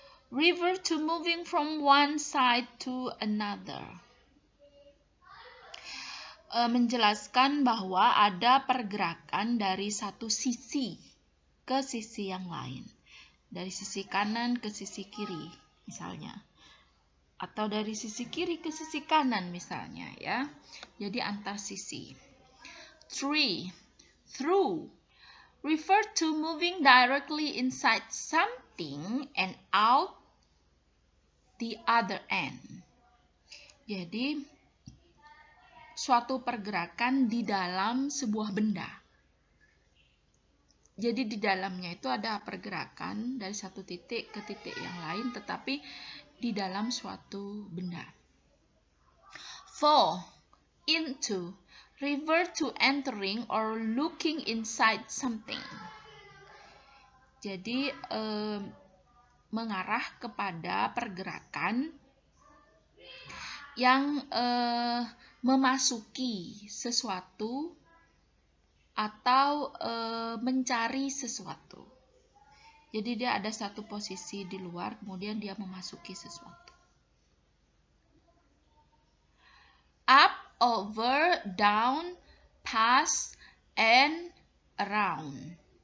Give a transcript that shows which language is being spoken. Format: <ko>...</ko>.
<en>Refer to moving from one side to another.</en> <id>Menjelaskan bahwa ada pergerakan dari satu sisi ke sisi yang lain. Dari sisi kanan ke sisi kiri misalnya. Atau dari sisi kiri ke sisi kanan misalnya ya. Jadi antar sisi. 3. Through.</id> <en>Refer to moving directly inside something and out the other end.</en> <id>Jadi suatu pergerakan di dalam sebuah benda. Jadi di dalamnya itu ada pergerakan dari satu titik ke titik yang lain, tetapi di dalam suatu benda.</id> <en>4. Into. Refer to entering or looking inside something.</en> <id>Jadi mengarah kepada pergerakan yang memasuki sesuatu atau mencari sesuatu. Jadi dia ada satu posisi di luar, kemudian dia memasuki sesuatu.</id> <en>Up, over, down, past, and around.</en>